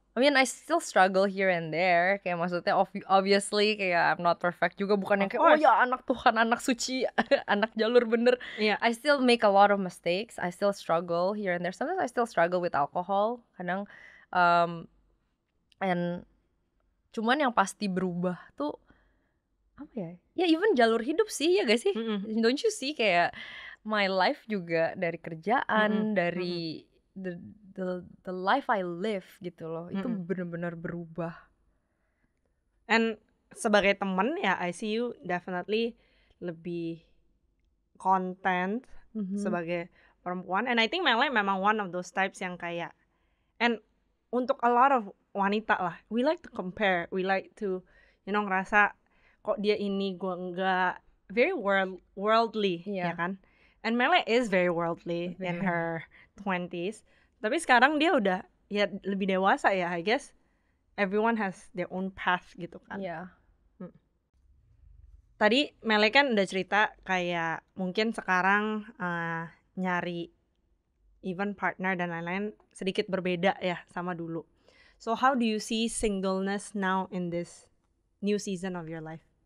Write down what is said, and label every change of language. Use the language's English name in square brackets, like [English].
[English] I mean, I still struggle here and there. [Indonesian] Kayak maksudnya obviously kayak [English] I'm not perfect juga. [Indonesian] Bukan yang [English] Of [Indonesian] kayak, oh [English] course. [Indonesian] ya anak Tuhan, anak suci, anak jalur bener. Iya. [English] I still make a lot of mistakes. I still struggle here and there. Sometimes I still struggle with alcohol. [Indonesian] Kadang, and cuman yang pasti berubah tuh apa ya? Ya even jalur hidup sih, ya gak sih? [English] Don't you see kayak my life [Indonesian] juga dari kerjaan, dari [English] the life I live [Indonesian] gitu loh, itu benar-benar berubah. And sebagai temen ya, [English] I see you definitely [Indonesian] lebih content sebagai perempuan. [English] And I think Mele memang one of those types [Indonesian] yang kayak, and untuk [English] a lot of wanita lah, we like to compare, we like to, [Indonesian] ngerasa kok dia ini gue enggak, [English] very worldly, [Indonesian] ya kan? [English] And Mele is very worldly in her 20s. [Indonesian] Tapi sekarang dia udah ya lebih dewasa ya, [English] I guess. Everyone has their own path [Indonesian] gitu kan. Iya. Tadi Mele kan udah cerita kayak mungkin sekarang nyari even partner dan lain-lain sedikit berbeda ya sama dulu. [English] So how do you see singleness now in this new season of your life?